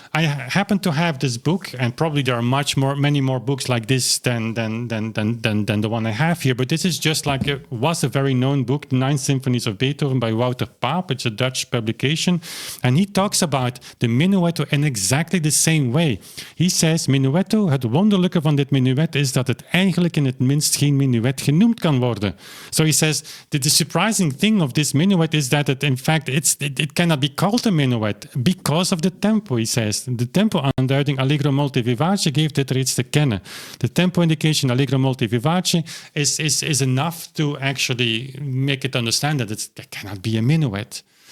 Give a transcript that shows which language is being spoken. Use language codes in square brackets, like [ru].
[en] I happen to have this book, and probably there are many more books like this than the one I have here. But this is just like was a very known book, The Nine Symphonies of Beethoven by Wouter Paap. It's a Dutch publication, and he talks about the minuetto in exactly the same way. He says, [nl] minuetto, het wonderlijke van dit minuet is dat het eigenlijk in het minst geen minuet genoemd kan worden. [en] So he says that the surprising thing of this minuet is that it cannot be called a minuet because of the tempo, he says. [nl] De tempo-aanduiding allegro molto vivace geeft dit reeds te kennen. [en] The tempo indication allegro molto vivace is enough to actually make it understand that it cannot be a minuet.